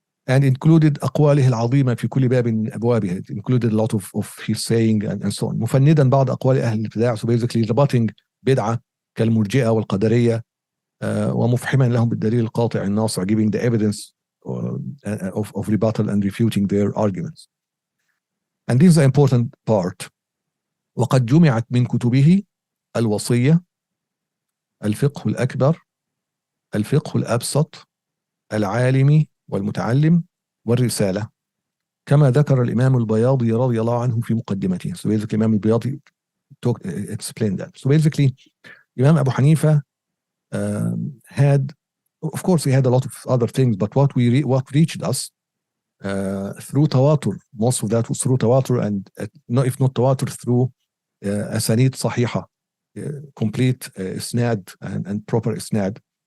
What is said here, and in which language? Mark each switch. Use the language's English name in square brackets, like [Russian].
[English] And included [Arabic] أقواله العظيمة في كل باب من أبوابها. [English] It included a lot of his saying and so on. [Arabic] مفندا بعض أقوال أهل الابتداع, [English] so basically rebutting [Arabic] بدعة كالمرجئة والقدرية, ومفحما لهم بالدليل القاطع الناصع, [English] giving the evidence of rebuttal and refuting their arguments. And this is the important part. [Arabic] وقد جمعت من كتبه الوصية، الفقه الأكبر، الفقه الأبسط، العالمي والمتعلم، والرسالة، كما ذكر الإمام البياضي رضي الله عنه في مقدمته. [English] So basically Imam al-Bayadi explained that. So basically Imam Abu Hanifa had Of course, he had a lot of other things, but what reached us through tawatur, most of that was through tawatur, and if not tawatur, through asanid sahiha, complete isnad and proper isnad.